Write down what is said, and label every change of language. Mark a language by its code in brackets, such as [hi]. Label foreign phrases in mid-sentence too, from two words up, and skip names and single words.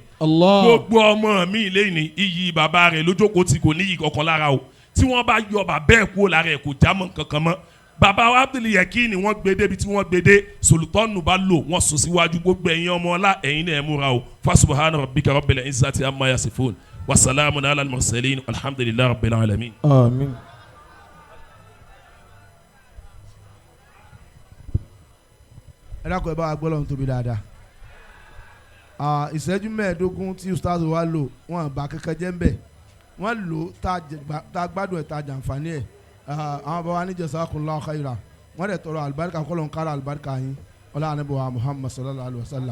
[yo] Allah. Gbogbo ọmọ mi lẹ́yìn ní iyì bàbá rẹ̀ lójókòó tí kò níyì kankan lára o tí wọ́n bá yọ bàbá ẹ̀ kúrò lára ẹ̀ kò já mọ́ kankan mọ́. Bàbá wa Abdulyekeen ni wọ́n gbé débi tí wọ́n gbé dé Sulton Ballo wọ́n sùn síwájú gbogbo ẹ̀yin ọmọ ọlá ẹ̀yin náà ẹ̀ múra o [ar] فسبحان ربك رب العزة عما يصفون وسلام على المرسلين الحمد لله رب العالمين. [yo] Àmín. ẹ dákun ẹ bá wa gbọ́ lọ́run tóbi dáadáa ìṣẹ́jú mẹ́ẹ̀ẹ́dógún tí ustaz wa lò wọ́n bá kankan jẹ́ ń bẹ̀ wọ́n lò tá a gbádùn ẹ̀ tá a jàǹfààní ẹ̀ àwọn bàbá ní [ar] جزاكم الله خيرا [yo] wọ́n dẹ̀ tọrọ àlùbáríkà kọ́lọ́n kára àlùbáríkà yín ọlá ànábì wa Muhammad [ar] صلى الله عليه وسلم.